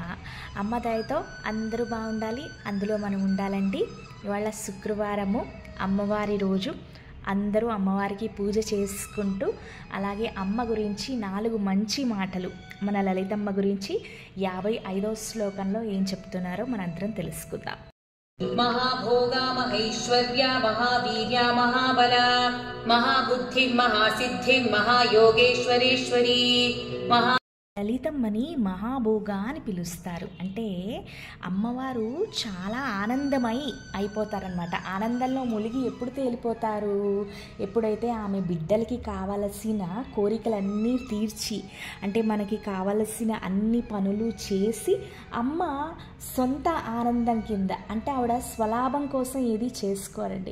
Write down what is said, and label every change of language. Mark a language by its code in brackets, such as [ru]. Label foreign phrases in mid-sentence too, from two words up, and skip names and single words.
[te] అమ్మ దయతో అందరూ బాగుండాలి, అందులో మనం ఉండాలండి. ఇవాళ శుక్రవారము, అమ్మవారి రోజు. అందరూ అమ్మవారికి పూజ చేసుకుంటూ, అలాగే అమ్మ గురించి 4 మంచి మాటలు మన లలితమ్మ గురించి 55వ శ్లోకంలో ఏం చెప్తున్నారో మనందరం తెలుసుకుందాం. [sa] महाभोगा महैश्वर्या महावीर्या महाबला महाबुद्धिः महासिद्धिः महायोगेश्वरेश्वरी महा [te] లలితమ్మని మహాభోగా అని పిలుస్తారు. అంటే అమ్మవారు చాలా ఆనందమై అయిపోతారనమాట. ఆనందంలో మునిగి ఎప్పుడు తేలిపోతారు? ఎప్పుడైతే ఆమె బిడ్డలకి కావలసిన కోరికలన్నీ తీర్చి, అంటే మనకి కావలసిన అన్ని పనులు చేసి, అమ్మ సొంత ఆనందం కింద, అంటే ఆవిడ స్వలాభం కోసం ఏది చేసుకోరండి.